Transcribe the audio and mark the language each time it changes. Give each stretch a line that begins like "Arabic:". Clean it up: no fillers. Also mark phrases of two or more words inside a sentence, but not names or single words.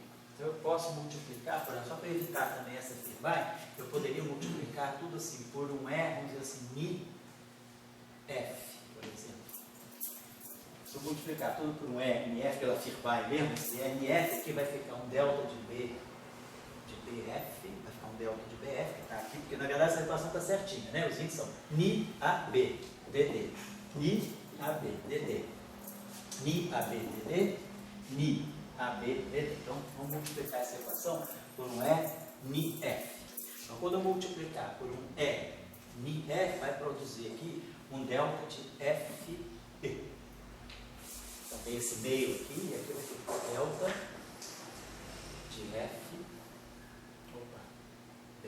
Portuguese: Então, eu posso multiplicar, por exemplo, só para evitar também essa firmagem, eu poderia multiplicar tudo assim por um E, vamos dizer assim, Mi F, por exemplo. Se eu multiplicar tudo por um E, Mi F pela firmagem mesmo, esse NF aqui vai ficar um delta de B, de BF, vai ficar um delta de BF, que está aqui, porque na verdade essa equação está certinha, né? Os índices são Ni AB, DD, Ni AB, DD, Ni AB, DD, Ni AB, DD. Então, vamos multiplicar essa equação por um E, Ni F. Então, quando eu multiplicar por um E, Ni F, vai produzir aqui um delta de FB. Então, tem esse meio aqui, e aqui vai ter delta de F, B.